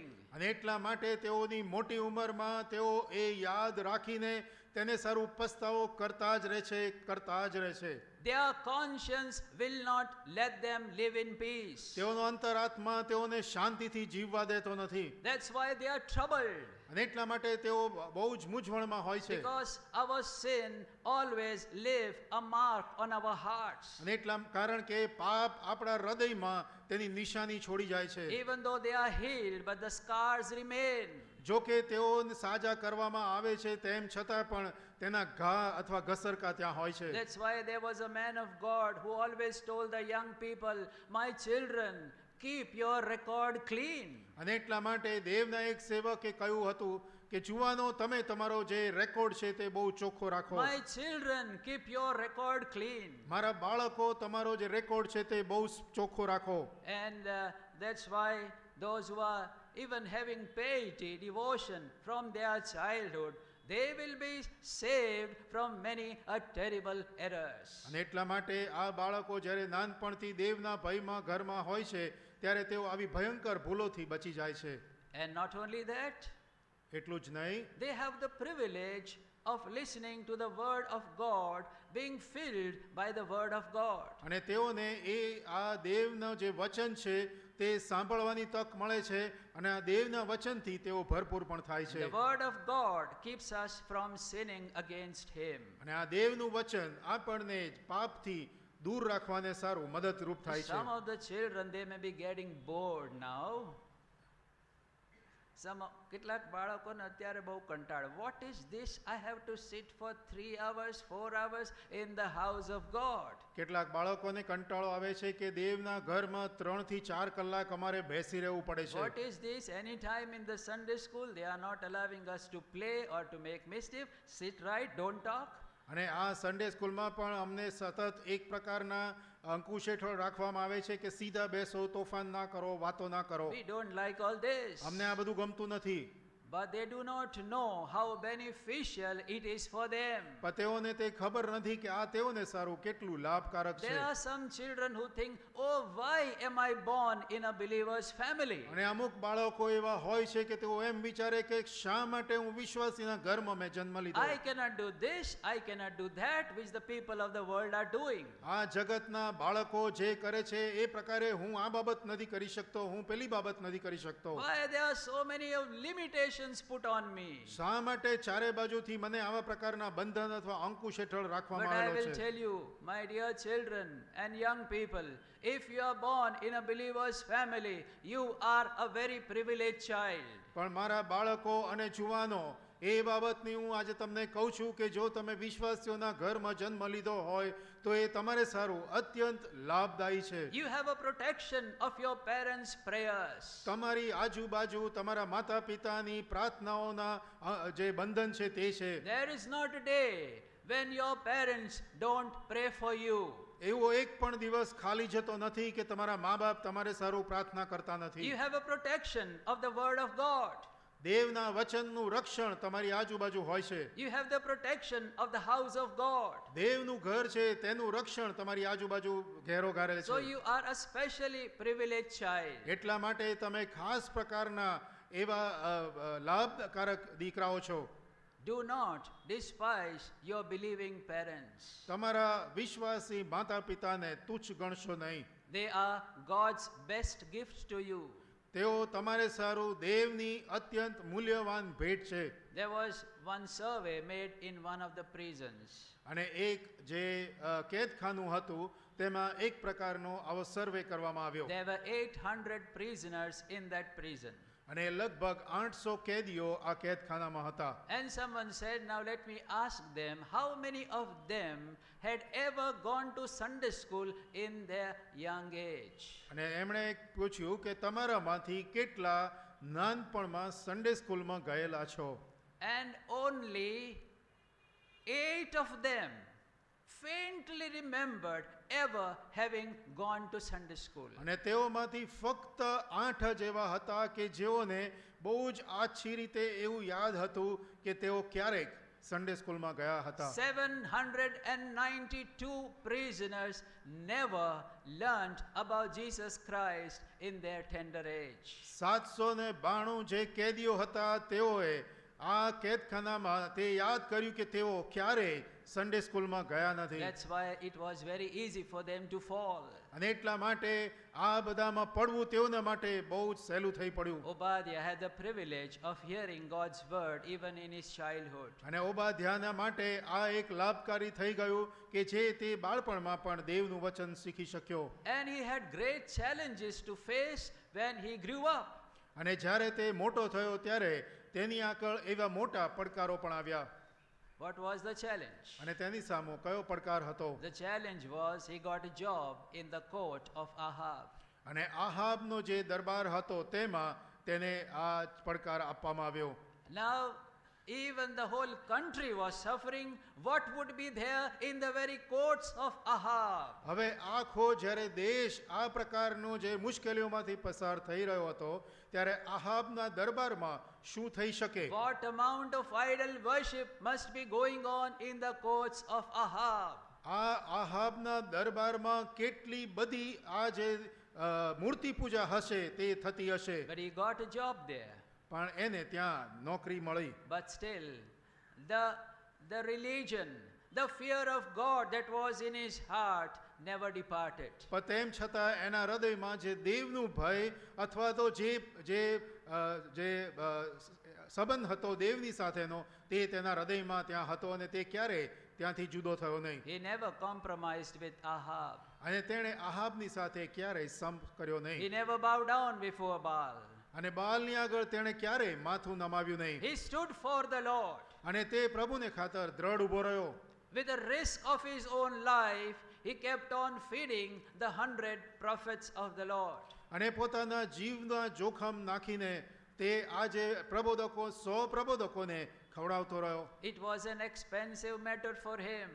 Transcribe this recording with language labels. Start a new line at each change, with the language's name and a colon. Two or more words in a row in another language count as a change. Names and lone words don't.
Gujarati: અને એટલા માટે તેઓની મોટી ઉંમરમાં તેઓ એ યાદ રાખીને તેને સારું પસ્તાવો કરતા જ રહે છે, કરતા જ રહે છે.
English: Their conscience will not let them live in peace.
Gujarati: તેઓનો અંતરાત્મા તેઓને શાંતિથી જીવવા દેતો નથી.
English: That's why they are troubled.
Gujarati: અને એટલા માટે તેઓ બહુ જ મૂંઝવણમાં હોય છે.
English: Because our sin always leave a mark on our hearts.
Gujarati: અને એટલા કારણ કે પાપ આપણા હૃદયમાં તેની નિશાની છોડી જાય છે.
English: Even though they are healed, but the scars remain.
Gujarati: જો કે તેઓને સાજા કરવામાં આવે છે તેમ છતાં પણ તેના ઘા અથવા ઘસરકા ત્યાં હોય છે.
English: That's why there was a man of God who always told the young people, my children, keep your record clean.
Gujarati: અને એટલા માટે દેવના એક સેવકે કહ્યું હતું કે જુવાનો, તમે તમારો જે રેકોર્ડ છે તે બહુ ચોખ્ખો રાખો.
English: My children, keep your record clean.
Gujarati: મારા બાળકો, તમારો જે રેકોર્ડ છે તે બહુ ચોખ્ખો રાખો.
English: And that's why those who are even having piety, devotion from their childhood, they will be saved from many a terrible errors.
Gujarati: અને એટલા માટે આ બાળકો જ્યારે નાનપણથી દેવના ભયમાં ઘરમાં હોય છે ત્યારે તેઓ આવી ભયંકર ભૂલોથી બચી જાય છે.
English: And not only that,
Gujarati: એટલું જ નહીં,
English: they have the privilege of listening to the word of God, being filled by the word of God.
Gujarati: અને તેઓને એ આ દેવનો જે વચન છે તે સાંભળવાની તક મળે છે અને આ દેવના વચનથી તેઓ ભરપૂર પણ થાય છે.
English: The word of God keeps us from sinning against him.
Gujarati: અને આ દેવનું વચન આપણને પાપથી દૂર રાખવાને સારું મદદરૂપ થાય છે.
English: Some of the children, they may be getting bored now.
Gujarati: કેટલાક બાળકોને અત્યારે બહુ કંટાળો.
English: What is this? I have to sit for 3 hours, 4 hours in the house of God.
Gujarati: કેટલાક બાળકોને કંટાળો આવે છે કે દેવના ઘરમાં 3 થી 4 કલાક અમારે બેસી રહેવું પડે છે.
English: What is this? Any time in the Sunday school, they are not allowing us to play or to make mischief. Sit right, don't talk.
Gujarati: અને આ
English: Sunday schoolમાં
Gujarati: પણ અમને સતત એક પ્રકારના અંકુશ હેઠળ રાખવામાં આવે છે કે સીધા બેસો, તોફાન ના કરો, વાતો ના કરો.
English: We don't like all this.
Gujarati: અમને આ બધું ગમતું નથી.
English: But they do not know how beneficial it is for them.
Gujarati: પણ તેઓને તે ખબર નથી કે આ તેઓને સારું કેટલું લાભકારક છે.
English: There are some children who think, oh, why am I born in a believer's family?
Gujarati: અને અમુક બાળકો એવા હોય છે કે તેઓ એમ વિચારે કે શા માટે હું વિશ્વાસીના ઘરમાં મેં જન્મ લીધો.
English: I cannot do this, I cannot do that, which the people of the world are doing.
Gujarati: આ જગતના બાળકો જે કરે છે એ પ્રકારે હું આ બાબત નથી કરી શકતો, હું પેલી બાબત નથી કરી શકતો.
English: Why there are so many limitations put on me?
Gujarati: શા માટે ચારે બાજુથી મને આવા પ્રકારના બંધન અથવા અંકુશ હેઠળ
English: But
Gujarati: રાખવામાં
English: I
Gujarati: આવેલો
English: will
Gujarati: છે.
English: tell you, my dear children and young people, if you are born in a believer's family, you are a very privileged child.
Gujarati: પણ મારા બાળકો અને જુવાનો, એ બાબતની હું આજે તમને કહું છું કે જો તમે વિશ્વાસીઓના ઘરમાં જન્મ લીધો હોય તો એ તમારે સારું અત્યંત લાભદાયી છે.
English: You have a protection of your parents' prayers.
Gujarati: તમારી આજુબાજુ તમારા માતા પિતાની પ્રાર્થનાઓના જે બંધન છે તે છે.
English: There is not a day when your parents don't pray for you.
Gujarati: એવો એક પણ દિવસ ખાલી જતો નથી કે તમારા મા બાપ તમારે સારું પ્રાર્થના કરતા નથી.
English: You have a protection of the word of God.
Gujarati: દેવના વચનનું રક્ષણ તમારી આજુબાજુ હોય છે.
English: You have the protection of the house of God.
Gujarati: દેવનું ઘર છે તેનું રક્ષણ તમારી આજુબાજુ ઘેરો ઘારેલ
English: So
Gujarati: છે.
English: you are a specially privileged child.
Gujarati: એટલા માટે તમે ખાસ પ્રકારના એવા લાભકારક દીકરાઓ છો.
English: Do not despise your believing parents.
Gujarati: તમારા વિશ્વાસી માતા પિતાને તુચ્છ ગણશો નહીં.
English: They are God's best gift to you.
Gujarati: તેઓ તમારે સારું દેવની અત્યંત મૂલ્યવાન ભેટ છે.
English: There was one survey made in one of the prisons.
Gujarati: અને એક જે કેદખાનું હતું તેમાં એક પ્રકારનો આવો સર્વે કરવામાં આવ્યો.
English: There were 800 prisoners in that prison.
Gujarati: અને લગભગ 800 કેદીઓ આ કેદખાનામાં હતા.
English: And someone said, now let me ask them, how many of them had ever gone to Sunday school in their young age?
Gujarati: અને એમણે પૂછ્યું કે તમારામાંથી કેટલા નાનપણમાં
English: Sunday schoolમાં
Gujarati: ગયેલા છો?
English: And only 8 of them faintly remembered ever having gone to Sunday school.
Gujarati: અને તેઓમાંથી ફક્ત 8 જ એવા હતા કે જેઓને બહુ જ આછી રીતે એવું યાદ હતું કે તેઓ ક્યારેક
English: Sunday schoolમાં
Gujarati: ગયા હતા.
English: 792 prisoners never learned about Jesus Christ in their tender age.
Gujarati: 792 જે કેદીઓ હતા તેઓએ આ કેદખાનામાં તે યાદ કર્યું કે તેઓ ક્યારેય
English: Sunday schoolમાં
Gujarati: ગયા નથી.
English: That's why it was very easy for them to fall.
Gujarati: અને એટલા માટે આ બધામાં પડવું તેઓના માટે બહુ જ સહેલું થઈ પડ્યું.
English: Obadiah had the privilege of hearing God's word even in his childhood.
Gujarati: અને ઓબાદ્યાના માટે આ એક લાભકારી થઈ ગયું કે જે તે બાળપણમાં પણ દેવનું વચન શીખી શક્યો.
English: And he had great challenges to face when he grew up.
Gujarati: અને જ્યારે તે મોટો થયો ત્યારે તેની આગળ એવા મોટા પડકારો પણ આવ્યા.
English: What was the challenge?
Gujarati: અને તેની સામે કયો પડકાર હતો?
English: The challenge was he got a job in the court of Ahab.
Gujarati: અને આહાબનો જે દરબાર હતો તેમાં તેને આ પડકાર આપવામાં આવ્યો.
English: Now even the whole country was suffering. What would be there in the very courts of Ahab?
Gujarati: હવે આખો જ્યારે દેશ આ પ્રકારનો જે મુશ્કેલીઓમાંથી પસાર થઈ રહ્યો હતો ત્યારે આહાબના દરબારમાં શું થઈ શકે?
English: What amount of idol worship must be going on in the courts of Ahab?
Gujarati: આ આહાબના દરબારમાં કેટલી બધી આ જે મૂર્તિ પૂજા હશે તે થતી હશે.
English: But he got a job there.
Gujarati: પણ એને ત્યાં નોકરી મળી.
English: But still, the religion, the fear of God that was in his heart never departed.
Gujarati: પણ તેમ છતાં એના હૃદયમાં જે દેવનું ભય અથવા તો જે સંબંધ હતો દેવની સાથેનો તે તેના હૃદયમાં ત્યાં હતો અને તે ક્યારે ત્યાંથી જુદો થયો નહીં.
English: He never compromised with Ahab.
Gujarati: અને તેણે આહાબની સાથે ક્યારેય સંપ કર્યો
English: He
Gujarati: નહીં.
English: never bowed down before Baal.
Gujarati: અને બાલની આગળ તેણે ક્યારેય માથું નમાવ્યું નહીં.
English: He stood for the Lord.
Gujarati: અને તે પ્રભુને ખાતર દ્રઢ ઊભો રહ્યો.
English: With the risk of his own life, he kept on feeding the 100 prophets of the Lord.
Gujarati: અને પોતાના જીવના જોખમ નાખીને તે આજે પ્રબોધકો 100 પ્રબોધકોને ખવડાવતો રહ્યો.
English: It was an expensive matter for him.